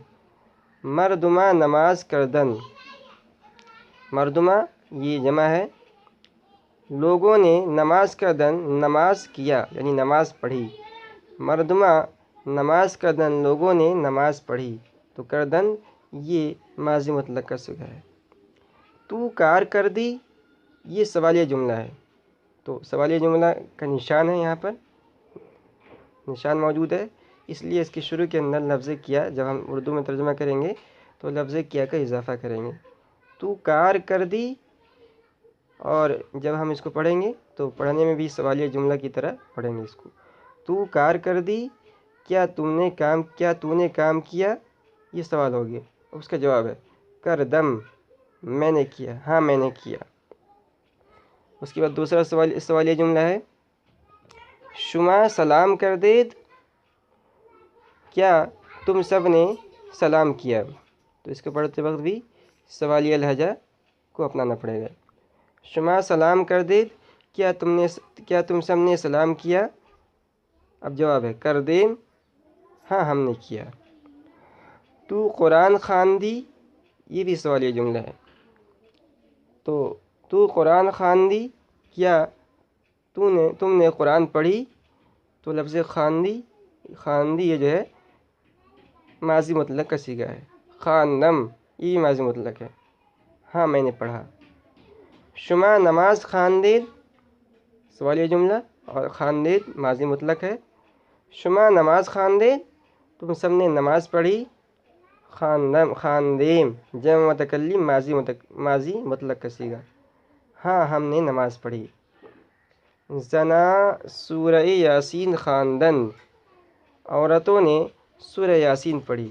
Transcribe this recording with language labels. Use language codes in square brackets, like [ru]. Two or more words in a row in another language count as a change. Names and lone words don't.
[fa] مردمہ نماز کردن، [ur] مردمہ یہ جمع ہے، لوگوں نے [fa] نماز کردن [ur] نماز کیا یعنی نماز پڑھی۔ [fa] مردمہ نماز کردن، [ur] لوگوں نے نماز پڑھی، تو کردن یہ ماضی مطلق کا صیغہ ہے۔ [fa] تو کار کردی، [ur] یہ سوالیہ جملہ ہے، تو سوالیہ جملہ کا نشان ہے، یہاں پر نشان موجود ہے، اس لیے اس کے شروع کے اندر لفظ کیا، جب ہم اردو میں ترجمہ کریں گے تو لفظ کیا کا اضافہ کریں گے۔ [fa] تو کار کردی، [ur] اور جب ہم اس کو پڑھیں گے تو پڑھنے میں بھی سوالیہ جملہ کی طرح پڑھیں گے اس کو۔ [fa] تو کار کردی، [ur] کیا تو نے کام کیا، یہ سوال ہو گیا، اس کا جواب ہے کردم، میں نے کیا، ہاں میں نے کیا۔ اس کے بعد دوسرا سوالیہ جملہ ہے [fa] شما سلام کردید، [ur] کیا تم سب نے سلام کیا، تو اس کو پڑھتے وقت بھی سوالیہ لہجہ کو اپنانا پڑے گا۔ [fa] شما سلام کردید، [ur] کیا تم سب نے سلام کیا، اب جواب ہے کردیم، ہاں ہم نے کیا۔ [fa] تو قرآن خواندی، [ur] یہ بھی سوالیہ جملہ ہے، [fa] تو قرآن خواندی، [ur] کیا تم نے قرآن پڑھی، تو لفظ خواندی یہ جو ہے ماضی مطلق کا صیغہ ہے۔ خواندم یہ ماضی مطلق ہے، ہاں میں نے پڑھا۔ [fa] شما نماز خواندید، [ur] سوالیہ جملہ، اور خواندید ماضی مطلق ہے۔ [fa] شما نماز خواندید، [ur] تم سب نے نماز پڑھی۔ خواندیم جمع متکلم ماضی مطلق کا صیغہ، ہاں ہم نے نماز پڑھی۔ [fa] زنا سورہ یاسین خواندن، [ur] عورتوں نے سورہ یاسین پڑھی۔